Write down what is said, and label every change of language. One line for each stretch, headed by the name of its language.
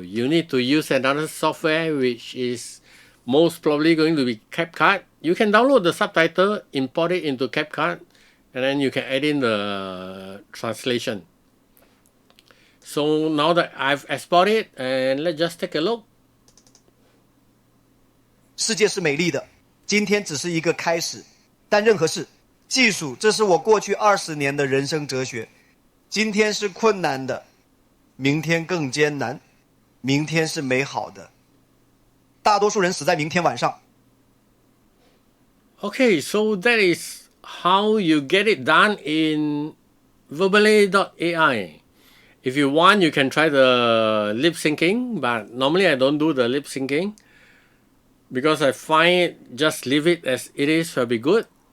English: You need to use another software, which is most probably going to be Capcut. You can download the subtitle, import it into Capcut, and then you can add in the translation. So now that I've exported, and let's just take a look.
Chinese: 世界是美丽的，今天只是一个开始。但任何事，技术，这是我过去20年的人生哲学。今天是困难的，明天更艰难，明天是美好的。大多数人死在明天晚上。
English: Okay, so that is how you get it done in Verbalate.ai. If you want, you can try the lip syncing, but normally I don't do the lip syncing because I find just leave it as it is will be good.